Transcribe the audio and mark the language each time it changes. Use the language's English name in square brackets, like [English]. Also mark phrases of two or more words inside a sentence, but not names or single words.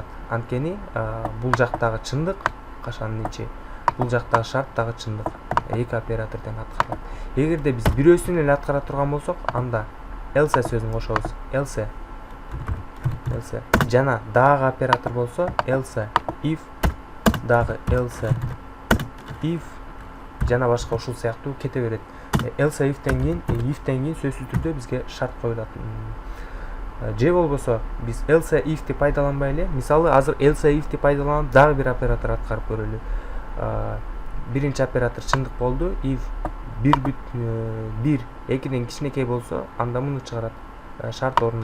[Kyrgyz] Анткени бул жактагы чындык кашанын ичи, бул жактагы шарт дагы чындык. Эки оператор тең аткарылат. Эгерде биз бирөөсүн эле аткара турган болсок, анда else сөзүн кошобуз. Else жана дагы оператор болсо [English] else if, [Kyrgyz] дагы [English] else if [Kyrgyz] жана башка ушул сыяктуу кете берет. [English] Else if'тен [Kyrgyz] кийин сөзсүз түрдө бизге шарт коюлат. Же болбосо биз [English] else if'ти [Kyrgyz] пайдаланбай эле, мисалы азыр [English] else if'ти [Kyrgyz] пайдаланып дагы бир оператор аткарып көрөлү. Биринчи оператор чындык болду. If 1 2ден кичинекей болсо, анда муну чыгарат.